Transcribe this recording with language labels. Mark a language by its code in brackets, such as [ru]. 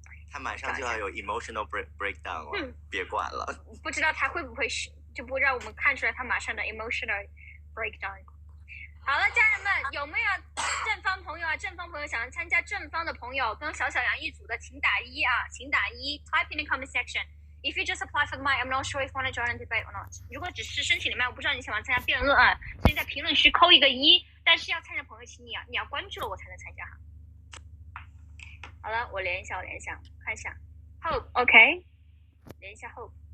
[zh] 他马上就要有 [en] emotional breakdown [zh] 了，别管了。不知道他会不会就不让我们看出来他马上的 [en] emotional breakdown。 [zh] 好了，家人们，有没有正方朋友啊？正方朋友想要参加正方的朋友，跟小杨一组的，请打1啊，请打1 ， [en] type in the comment section. If you just apply for the mic, I'm not sure if you want to join the debate or not. [zh] 如果只是申请的麦，我不知道你想不想参加辩论啊，所以在评论区扣一个1。但是要参加朋友，请你要关注了我才能参加哈。好了，我连一下，看一下 Hope OK， 连一下 Hope。